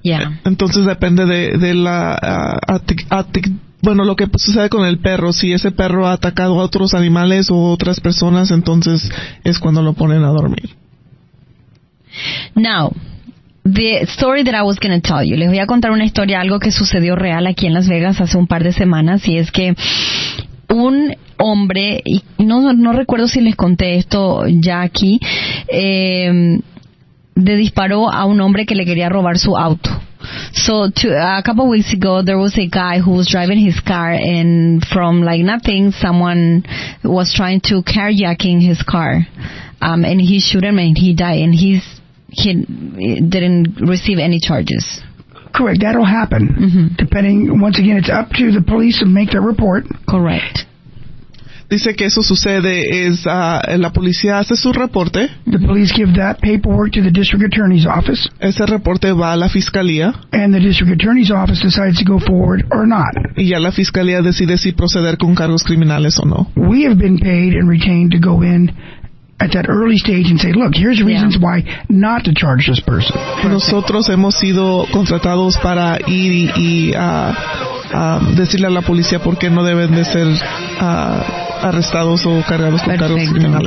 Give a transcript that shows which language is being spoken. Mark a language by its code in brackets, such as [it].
[en] Yeah. [es] Entonces depende de la lo que sucede con el perro. Si ese perro ha atacado a otros animales o otras personas, entonces es cuando lo ponen a dormir. [en] Now, the story that I was going to tell you. [es] Les voy a contar una historia, algo que sucedió real aquí en Las Vegas hace un par de semanas, y es que un hombre, y no recuerdo si les conté esto ya aquí, le disparó a un hombre que le quería robar su auto. [en] So a couple of weeks ago, there was a guy who was driving his car, and from like nothing, someone was trying to carjacking his car, and he shot him and he died, and he didn't receive any charges. Correct, that'll happen. Depending, once again, it's up to the police to make their report. Correct. [es] Dice que eso sucede la policía hace su reporte. [en] The police give that paperwork to the district attorney's office. [es] Ese reporte va a la fiscalía. [en] And the district attorney's office decides to go forward or not. [es] Y ya la fiscalía decide si proceder con cargos criminales o no. [en] We have been paid and retained to go in at that early stage and say, look, here's reasons why not to charge this person. [es] Nosotros hemos sido contratados para ir y decirle a la policía por qué no deben de ser arrestados o cargados con cargos criminales.